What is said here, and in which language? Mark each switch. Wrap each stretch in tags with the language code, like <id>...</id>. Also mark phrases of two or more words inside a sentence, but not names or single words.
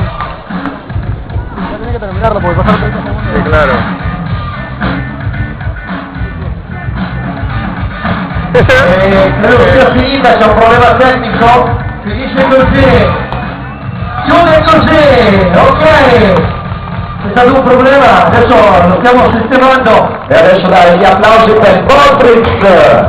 <es>Ya tiene que terminarlo porque pasaron 30 segundos. Sí, claro.</es> <it>Credo sia finita, c'è un problema tecnico, finisce così, chiude così, ok, c'è stato un problema, adesso lo stiamo sistemando e adesso dai gli applausi per Poltrich.</it>